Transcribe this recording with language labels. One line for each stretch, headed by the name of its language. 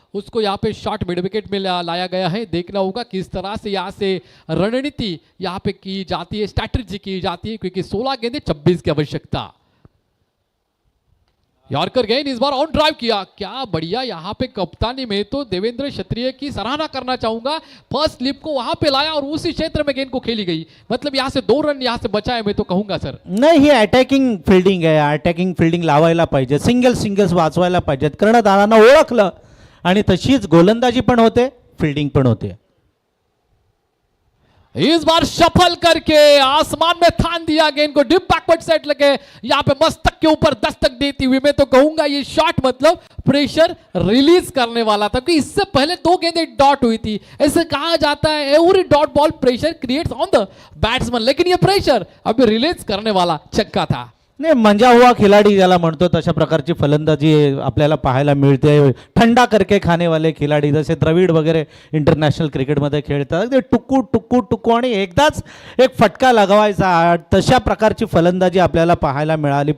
Hindi: उसको यहाँ पे शॉट मिड विकेट में लाया गया है। देखना होगा किस तरह से यहाँ से रणनीति यहाँ पे की जाती है, स्ट्रैटेजी की जाती है, क्योंकि 16 गेंदे 26 की आवश्यकता। यॉर्कर गेंद इस बार ऑन ड्राइव किया, क्या बढ़िया यहाँ पे कप्तानी में तो देवेंद्र क्षत्रिय की सराहना करना चाहूंगा। फर्स्ट स्लिप को वहां पे लाया और उसी क्षेत्र में गेंद को खेली गई, मतलब यहाँ से 2 रन यहाँ से बचाए मैं तो कहूंगा सर।
Marathi: नाही, ही अटॅकिंग फिल्डिंग आहे, अटॅकिंग फिल्डिंग लावायला पाहिजे, सिंगल्स वाचवायला पाहिजेत, कर्णधारांना ओळखलं आणि तशीच गोलंदाजी पण होते, फिल्डिंग पण होते।
Hindi: इस बार शफल करके आसमान में थान दिया गेंद को, डिप बैकवर्ड सेट लगे यहाँ पे मस्तक के ऊपर दस्तक देती हुई मैं तो कहूंगा ये शॉट मतलब प्रेशर रिलीज करने वाला था, क्योंकि इससे पहले 2 गेंदें डॉट हुई थी। ऐसे कहा जाता है
English: every dot ball pressure creates on the batsman,
Hindi: लेकिन ये प्रेशर अभी रिलीज करने वाला छक्का था।
Marathi: नाही, मंजा हुआ खिलाडी ज्याला म्हणतो तशा प्रकारची फलंदाजी आपल्याला पाहायला मिळते।
Hindi: थंडा करके खाने वाले खिलाडी
Marathi: जसे द्रविड वगैरे इंटरनॅशनल क्रिकेटमध्ये खेळतात, ते टुकू टुकू टुकू आणि एकदाच एक फटका लगावायचा, तशा प्रकारची फलंदाजी आपल्याला पाहायला मिळाली।